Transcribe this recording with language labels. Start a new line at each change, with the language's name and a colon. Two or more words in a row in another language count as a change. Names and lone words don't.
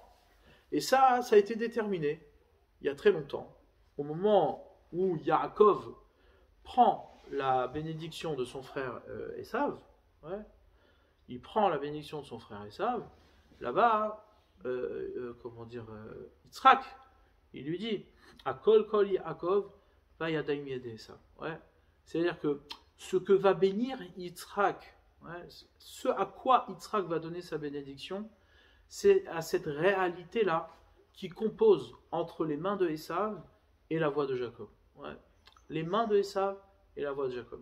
French: Et ça a été déterminé il y a très longtemps, au moment où Yaakov prend la bénédiction de son frère Esav. Ouais, il prend la bénédiction de son frère Esav. Là-bas, comment dire, Yitzhak, il lui dit,
Hebrew: הקול קול יעקב והידיים ידי עשו.
French: Ouais, c'est-à-dire que ce que va bénir Yitzhak, ouais, ce à quoi Yitzhak va donner sa bénédiction, c'est à cette réalité-là qui compose entre les mains de Esav et la voix de Jacob. Ouais. Les mains de Esav et la voix de Jacob.